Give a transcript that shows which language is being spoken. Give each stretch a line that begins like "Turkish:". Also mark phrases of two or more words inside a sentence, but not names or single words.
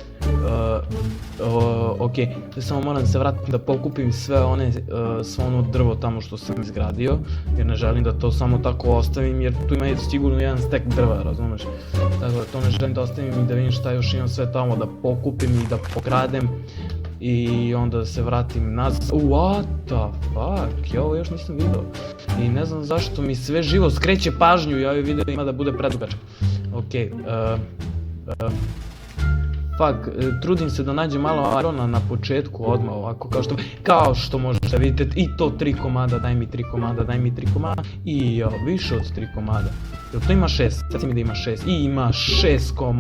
Serbian: samo moram da se vratim da pokupim sve ono drvo tamo što sam izgradio, jer ne želim da to samo tako ostavim, jer tu ima sigurno jedan stek drva, razumeš, tako da to ne želim da ostavim i da vidim šta još imam sve tamo da pokupim i da pokradem i onda da se vratim nazad.
English: What the fuck,
Serbian: ja ovo još nisam vidio i ne znam zašto mi sve živo skreće pažnju i ovaj video ima da bude predugačak. Trudim se da nađem malo irona na početku odmah ovako, kao što možete vidjeti, i to 3 komada, daj mi 3 komada, i više od 3 komada, jer to ima 6, sad mi da ima 6, i ima 6